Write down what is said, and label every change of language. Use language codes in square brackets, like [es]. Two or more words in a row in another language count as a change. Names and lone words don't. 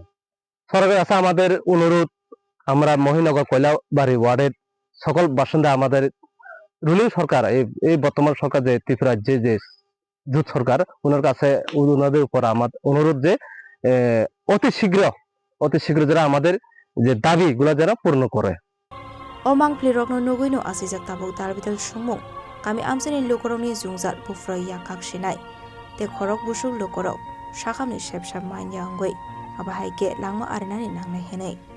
[bn] সরকারের কাছে আমাদের অনুরোধ আমরা মহিনগর কয়লাবাড়ি ওয়ার্ডের সকল বাসিন্দা আমাদের রুলিং সরকার এই বর্তমান সরকার যে ত্রিপুরা যে জোট সরকার ওনার কাছে ওনাদের উপর আমার অনুরোধ যে অতি শীঘ্র যারা আমাদের যে দাবিগুলো যারা পূর্ণ করে [trp] omang plirok no nugui no asijak tabuk darbital sumung kami amsani lokorokni jungjal bufroi yakak sinai te khorok busuk lokorok shakamni shepshap main yangoi abahai ke langma arinani nangnai henai